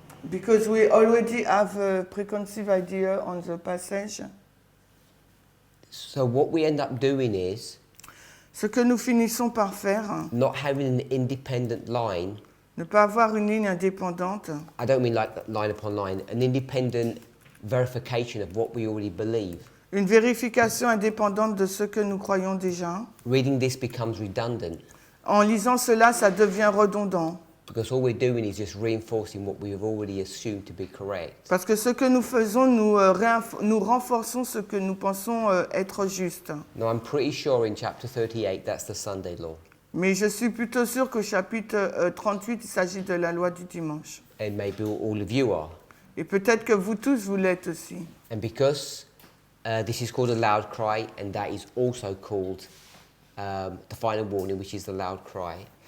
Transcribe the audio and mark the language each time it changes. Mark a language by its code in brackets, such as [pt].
[en] Because we already have a preconceived idea on the passage. So what we end up doing is [fr] Ce que nous finissons par faire, [en] not having an independent line. [fr] ne pas avoir une ligne indépendante. [en] I don't mean like line upon line, an independent verification of what we already believe. [fr] Une vérification indépendante de ce que nous croyons déjà. [en] Reading this becomes redundant [fr] En lisant cela, ça devient redondant. [en] because all we're doing is just reinforcing what we have already assumed to be correct. [fr] Parce que ce que nous faisons, nous renforçons ce que nous pensons être juste. [en] Now I'm pretty sure in chapter 38 that's the Sunday law. [fr] Mais je suis plutôt sûr qu'au chapitre 38, il s'agit de la loi du dimanche. [en] And maybe all of you are. [fr] Et peut-être que vous tous, vous l'êtes aussi. [en] And because this is called a loud cry, and that is also called the final warning, which is the loud cry.